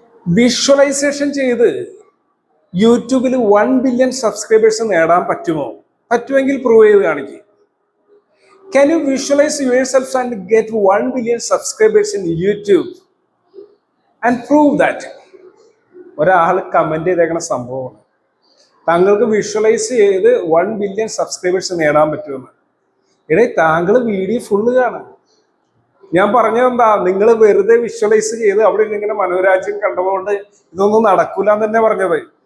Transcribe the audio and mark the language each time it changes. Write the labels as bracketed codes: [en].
[ml] Visualisation ചെയ്ത് യൂട്യൂബിൽ 1 billion subscribers നേടാൻ പറ്റുമോ? പറ്റുമെങ്കിൽ പ്രൂവ് ചെയ്ത് കാണിക്കുക. [en] Can you visualize yourself and get 1 billion subscribers in YouTube and prove that? [ml] ഒരാൾ കമന്റ് ചെയ്തേക്കണ സംഭവമാണ്. താങ്കൾക്ക് വിഷ്വലൈസ് ചെയ്ത് 1 ബില്യൺ സബ്സ്ക്രൈബേഴ്സ് നേടാൻ പറ്റുമെന്ന്. ഇടയിൽ താങ്കൾ വീഡിയോ ഫുള്ള് കാണാം. ഞാൻ പറഞ്ഞതെന്താ, നിങ്ങൾ വെറുതെ വിഷ്വലൈസ് ചെയ്ത് അവിടെ ഇങ്ങനെ മനോരാജ്യം കണ്ടതുകൊണ്ട് ഇതൊന്നും നടക്കൂല എന്ന് തന്നെ പറഞ്ഞത്.